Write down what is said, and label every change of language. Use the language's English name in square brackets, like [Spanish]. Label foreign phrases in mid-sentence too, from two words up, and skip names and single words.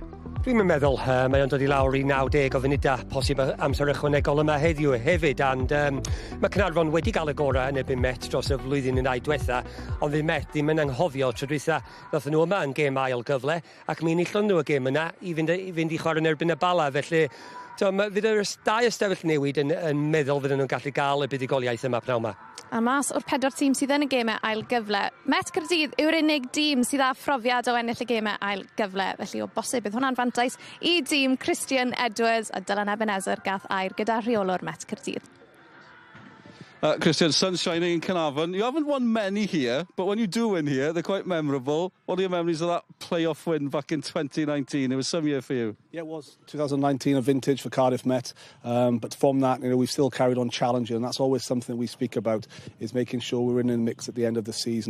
[Welsh] Dwi'n meddwl, mae o'n dod i lawr i 90 o funudau posib amser ychwanegol yma heddiw hefyd, and mae Caernarfon wedi cael y gorau yn ebyn Met dros y flwyddyn yn ail diwetha, ond fydd Met ddim yn anghofio tro dwytha nath nhw yma yn gêm ail gyfle, ac mi unillon nhw y gêm yna i fynd i chwarae yn erbyn y bala, felly fydd yr dau ystafell newid yn meddwl fydden nhw'n gallu gael y buddigoliaeth yma pnawn yma. A mas o'r 4 tîm sydd yn y gemau ail gyfle, Met Caerdydd yw'r unig dîm sydd â phrofiad o ennill y gemau ail gyfle, felly o bosib bydd hwnna'n fantais i dîm Christian Edwards a Dylan Ebenezer gath air gyda rheolwr Met Caerdydd. [English] Christian, sun's shining in Caernarfon. You haven't won many here, but when you do win here, they're quite memorable. What are your memories of that playoff win back in 2019? It was some year for you. Yeah, it was. 2019, a vintage for Cardiff Met. But from that, we've still carried on challenging, and that's always something we speak about, is making sure we're in the mix at the end of the season.